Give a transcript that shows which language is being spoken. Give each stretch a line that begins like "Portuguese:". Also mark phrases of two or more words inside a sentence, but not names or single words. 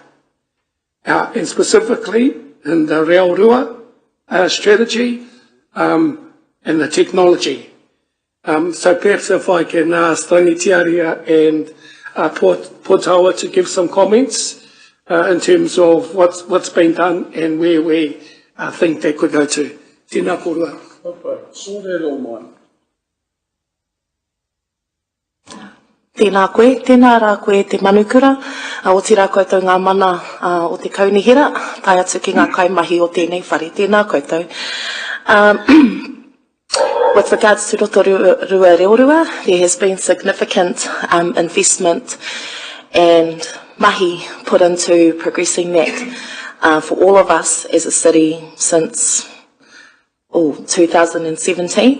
English: And specifically in the Rotorua strategy and the technology. So perhaps if I can ask Rangitiaria and Potawa to give some comments in terms of what's been done and where we think they could go to.
Māori: Tēnā korua. Tēnā koe, tēnā rā koe te manukura, o te rā koutou ngā mana o te kaunihira, tai atu ki ngā kaimahi o tēnei whare. Tēnā koutou.
English: With regards to Rotorua, there has been significant investment and mahi put into progressing that for all of us as a city since 2017.